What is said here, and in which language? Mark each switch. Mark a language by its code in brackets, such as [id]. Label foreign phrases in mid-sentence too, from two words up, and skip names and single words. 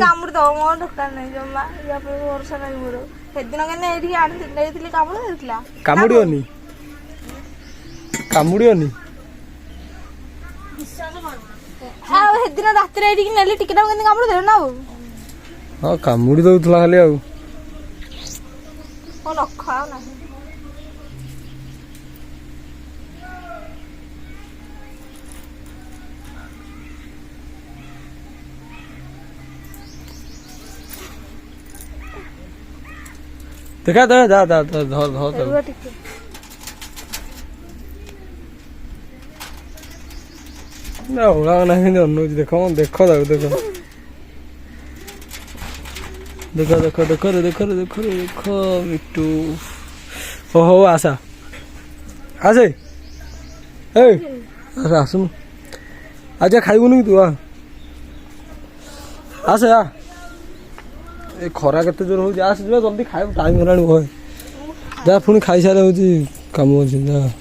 [or] କାମୁଡି ଦବ ମୋର ଦରକାର ନାହିଁ ଜମା ୟା ପରେ ଭରସା ନାହିଁ ମୋର ସେଦିନ କେମିତି ଏଇଠିକି ଆଣିଥିଲି ନେଇଥିଲି କାମୁଡି ଦେଇଥିଲା କାମୁଡିବନି ଆଉ ସେଦିନ ରାତିରେ ଏଇଠିକି ନେଲି ଟିକେ କେମିତି କାମୁଡି ଦେବ ନା ଆଉ ହଁ କାମୁଡି ଦଉଥିଲା ଖାଲି ଆଉ ନଖ ଆଉ ନାହିଁ देखा धर ना ओला ना देखो ଦେଖ ଦେଖ ଦେଖ ରେ ଦେଖ ରେ ଦେଖ ରେ ଦେଖ ମିଟୁ ଓ ହଉ ଆସା ଆସେ ଏ ଆସେ ଆସୁନୁ ଆଚ୍ଛା ଖାଇବୁନି କି ତୁ ଆସେ ଆ ଏ ଖରା କେତେ ଜୋର ହଉଛି ଆସେ ଯିବା ଜଲ୍ଦି ଖାଇବୁ ଟାଇମ୍ ହେଲାଣି ଭୟ ଯା ପୁଣି ଖାଇସାରିଲେ ହଉଛି କାମ ଅଛି ଯା